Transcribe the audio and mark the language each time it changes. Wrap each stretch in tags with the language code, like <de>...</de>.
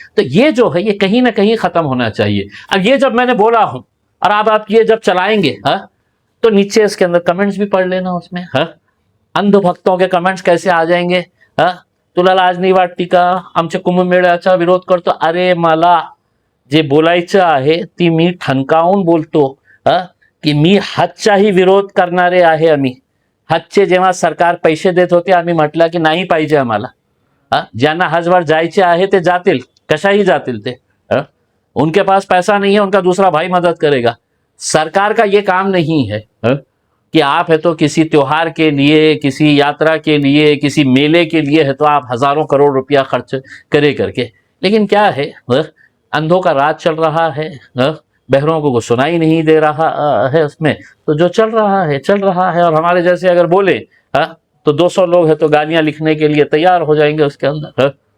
<hi>तो ये जो है ये कहीं ना कहीं खत्म होना चाहिए। अब ये जब मैंने बोला हूं और आप ये जब चलाएंगे, हाँ तो नीचे इसके अंदर कमेंट्स भी पढ़ लेना उसमें, हाँ अंधभक्तों के कमेंट्स कैसे आ जाएंगे, हाँ</hi> <mr>तुला लाज नाही वाटती का आमच्या कुंभमेळ्याचा विरोध करतो। अरे मला जे बोलायचं आहे ती मी ठणकावून बोलतो, की मी हजचाही विरोध करणारे आहे आम्ही। हजचे जेव्हा सरकार पैसे देत होते आम्ही म्हटलं की नाही पाहिजे आम्हाला, ज्यांना हजवर जायचे आहे ते जातील, कशाही जातील ते,</mr> <hi>उनके पास पैसा नहीं है उनका दूसरा भाई मदद करेगा। सरकार का ये काम नहीं है कि आप है तो किसी त्योहार के लिए, किसी यात्रा के लिए, किसी मेले के लिए है तो आप हजारों करोड़ रुपया खर्च करे करके। लेकिन क्या है अंधों का राज चल रहा है, बहरों को सुनाई नहीं दे रहा है उसमें, तो जो चल रहा है चल रहा है। और हमारे जैसे अगर बोले तो 200 लोग है तो गालियां लिखने के लिए तैयार हो जाएंगे उसके अंदर।</hi>